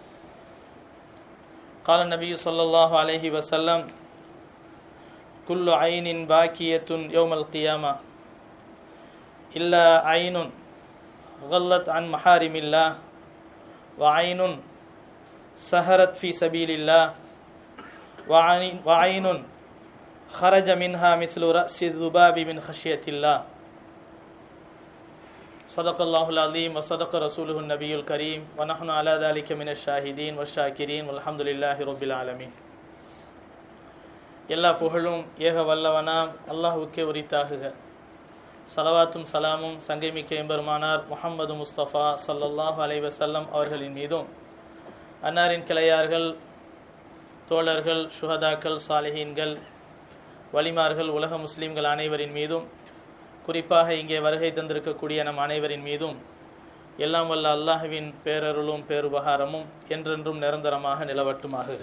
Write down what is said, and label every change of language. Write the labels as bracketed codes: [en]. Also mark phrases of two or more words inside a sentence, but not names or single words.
[ar] قال النبي صلى الله عليه وسلم: كل عين باكية يوم القيامة إلا عين غلت عن محارم الله وعين سهرت في سبيل الله وعين خرج منها مثل رأس الذباب من خشية الله. صدق الله العظيم وصدق رسوله النبي الكريم ونحن على ذلك من الشاهدين والشاكرين والحمد لله رب العالمين. [ta] எல்லா புகழும் ஏக வல்லவனாம் அல்லாஹுக்கே உரித்தாகுக. சலவாத்தும் சலாமும் சங்கைமிக்க எம்பெருமானார் முஹம்மது முஸ்தபா [ar] صلى الله عليه وسلم [ta] அவர்களின் மீதும், அன்னாரின் கிளையார்கள், தோழர்கள், சுஹதாக்கள், சாலிஹீன்கள், வலிமார்கள், உலக முஸ்லீம்கள் அனைவரின் மீதும், குறிப்பாக இங்கே வருகை தந்திருக்கக்கூடிய நம் அனைவரின் மீதும் எல்லாம் வல்ல அல்லாஹுவின் பேரருளும் பேருபகாரமும் என்றென்றும் நிரந்தரமாக நிலவட்டுமாகுக.